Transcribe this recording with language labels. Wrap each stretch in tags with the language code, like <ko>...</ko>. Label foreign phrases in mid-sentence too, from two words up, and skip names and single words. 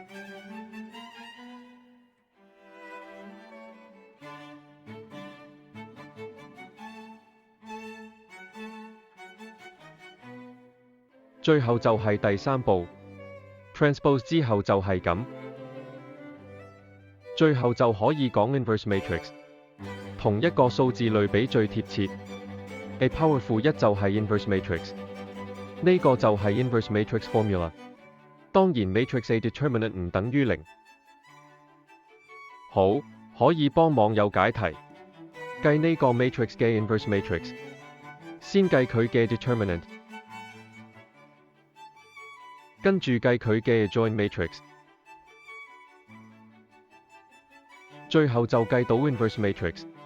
<yue>最後就係第三步 ，transpose 之後就係咁，最後就可以講</yue> <en>inverse matrix，</en> <yue>同一個數字類比最貼切。</yue> <en>A powerful 1</en> <yue>就係</yue> <en>inverse matrix，</en> <yue>呢個就係</yue> <en>inverse matrix formula。</en> <yue>當然</yue> <en>matrix A determinant</en> <yue>唔等於0。好，可以幫網友解題。計呢個 matrix 嘅</yue> <en>inverse matrix，</en> <yue>先計佢嘅 determinant。跟住計佢嘅</yue> <en>adjoint matrix，</en> <yue>最後就計到</yue> <en>inverse matrix。</en>